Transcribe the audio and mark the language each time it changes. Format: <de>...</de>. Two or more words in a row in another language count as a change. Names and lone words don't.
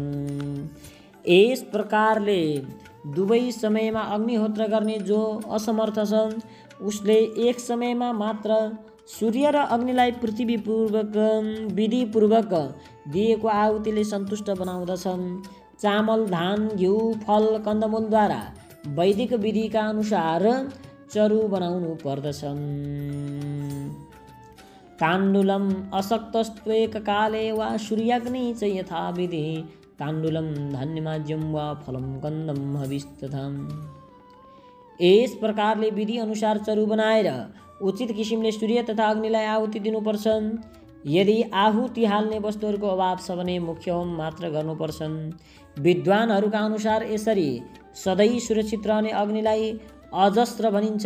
<ne>यस प्रकारले दुवै समयमा अग्निहोत्र गर्ने जो असमर्थ छ उसले एक समयमा मात्र सूर्य र अग्निलाई पृथ्वीपूर्वक विधिपूर्वक दिएको आहुतिले सन्तुष्ट बनाउँदछन्। चामल, धान, घिउ, फल, कन्दमूलद्वारा वैदिक विधिका अनुसार चरु बनाउनु पर्दछन्।</ne> <sa>ताण्डुलम अशक्तस्त्वेक काले वा सूर्याग्नि च यथा विधि ताण्डुलम धान्यमाज्यम वा फलम कन्दम हविस्तथा।</sa> <ne>यस प्रकारले विधि अनुसार चरु बनाएर उचित किसिमले सूर्य तथा अग्निलाई आहुति दिनुपर्छ। यदि आहुति हाल्ने वस्तुहरूको अभाव छ भने मुख्य होम मात्र गर्नुपर्छन्। विद्वानहरूका अनुसार यसरी सधैँ सुरक्षित रहने अग्निलाई अजस्त्र भनिन्छ।</ne>